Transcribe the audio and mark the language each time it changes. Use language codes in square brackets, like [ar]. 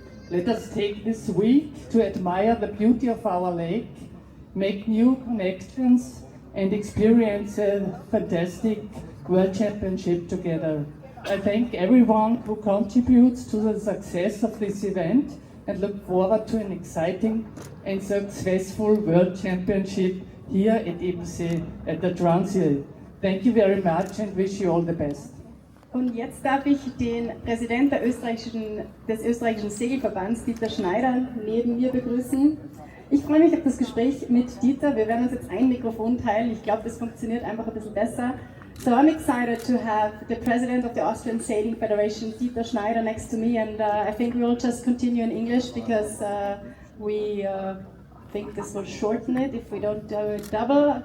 [en] Let us take this week to admire the beauty of our lake, make new connections and experience a fantastic World Championship together. I thank everyone who contributes to the success of this event and look forward to an exciting and successful World Championship here at Ebensee at the Traunsee. Thank you very much and wish you all the best. [de] Und jetzt darf ich den Präsident des österreichischen Segelverbands, Dieter Schneider, neben mir begrüßen. Ich freue mich auf das Gespräch mit Dieter. Wir werden uns jetzt ein Mikrofon teilen. Ich glaube, das funktioniert einfach ein bisschen besser. [en] So I'm excited to have the president of the Austrian Sailing Federation, Dieter Schneider, next to me, and I think we will just continue in English because we think this will shorten it if we don't do it double.